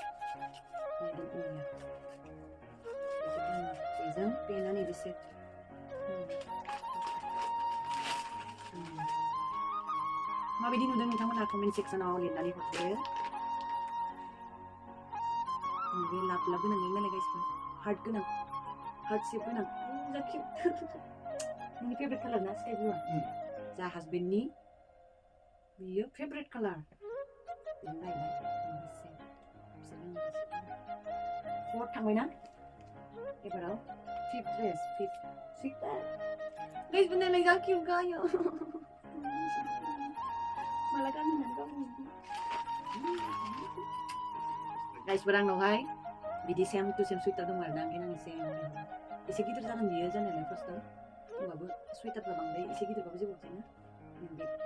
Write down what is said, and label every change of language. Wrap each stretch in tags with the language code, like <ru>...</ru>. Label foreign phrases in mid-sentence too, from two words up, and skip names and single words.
<brx>बेजों पेना नैबे सेट माबायदि नुदों नोंथांमोना</brx> <en>comment section</en> <brx>लिरनानै हरदो बे लाब गोनां नालाय गाइसफोर हार्ट गोनां</brx> <en>heart shape</en> <brx>गोनां जा किउट नोंनि</brx> <en>favourite colour</en> <brx>ना</brx> <en>sky blue</en> <brx>जा हासबेन्डनि बियो</brx> <en>favourite colour</en> <brx>बेनो जाहैबाय 4 थांबायना एबाराव 5th ड्रेस 5th गाइसफोर नायलाय जा किउट गायो माला गानहोनानै गावनि गाइसफोर आंनावहाय बिदि</brx> <en>same to same</en> <brx>सुइटार दं आरो ना ओंखायनो आं एसे गिदिर जागोन बियो जानायालाय फार्स्टआव होमबाबो सुइटारफ्रा बांद्राय एसे गिदिरबाबो जेबो जायाना बे</brx>